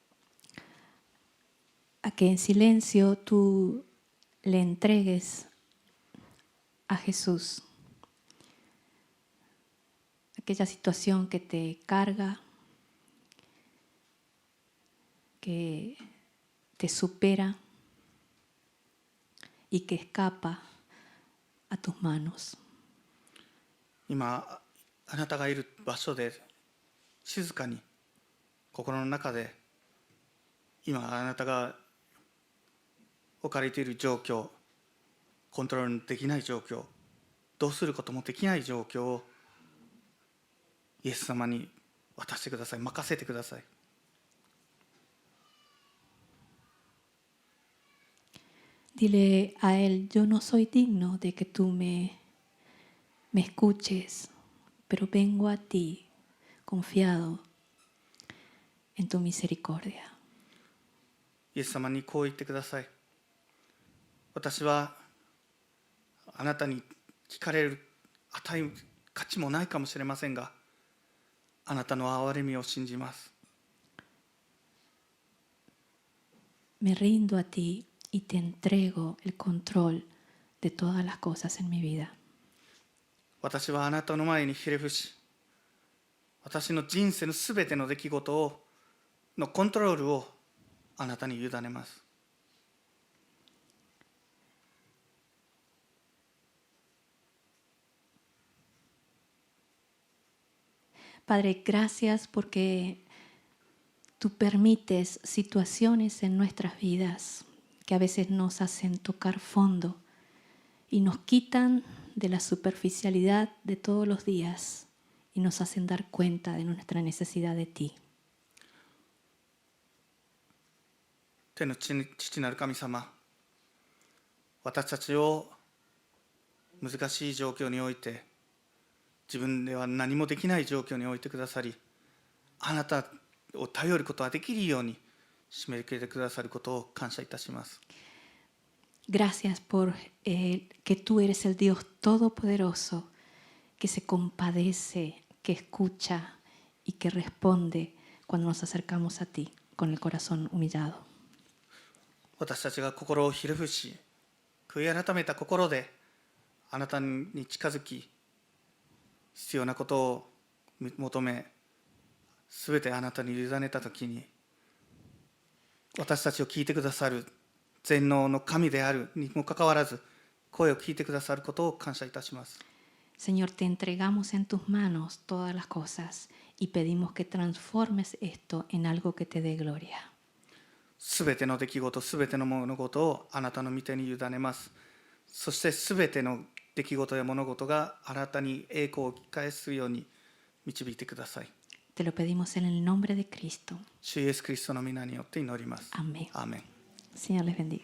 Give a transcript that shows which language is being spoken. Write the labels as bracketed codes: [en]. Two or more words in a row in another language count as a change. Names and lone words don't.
[es] a que en silencio tú le entregues a Jesús aquella situación que te carga, que te supera y que escapa a tus manos. [ja] 今あなたがいる場所で静かに心の中で今あなたが置かれている状況、コントロールできない状況、どうすることもできない状況をイエス様に渡してください。任せてください。 [es] Dile a Él, yo no soy digno de que tú me escuches, pero vengo a ti confiado en tu misericordia. [ja] イエス様にこう言ってください。私はあなたに聞かれる価値もないかもしれませんが、あなたの憐れみを信じます。 [es] Me rindo a ti y te entrego el control de todas las cosas en mi vida. [ja] 私はあなたの前にひれ伏し、私の人生のすべての出来事のコントロールをあなたに委ねます。 [es] Padre, gracias porque tú permites situaciones en nuestras vidas que a veces nos hacen tocar fondo y nos quitan de la superficialidad de todos los días y nos hacen dar cuenta de nuestra necesidad de ti. [ja] 天の父なる神様、私たちを難しい状況において、自分では何もできない状況に置いてくださり、あなたを頼ることができるように締めくれてくださることを感謝いたします。 [es] Gracias por que tú eres el Dios todopoderoso, que se compadece, que escucha y que responde cuando nos acercamos a ti con el corazón humillado. [ja] 私たちが心をひれ伏し、悔い改めた心であなたに近づき、必要なことを求め、すべてあなたに委ねたときに、私たちを聞いてくださる全能の神であるにもかかわらず、声を聞いてくださることを感謝いたします。 [es] Señor, te entregamos en tus manos todas las cosas y pedimos que transformes esto en algo que te dé gloria. [ja] すべての出来事、すべての物事をあなたの御手に委ねます。そしてすべての出来事や物事があなたに栄光を引き返すように導いてください。 [es] Te lo pedimos en el nombre de Cristo. [ja] 主イエスキリストの皆によって祈ります。アーメン。アーメン。 [es] Señor les bendiga.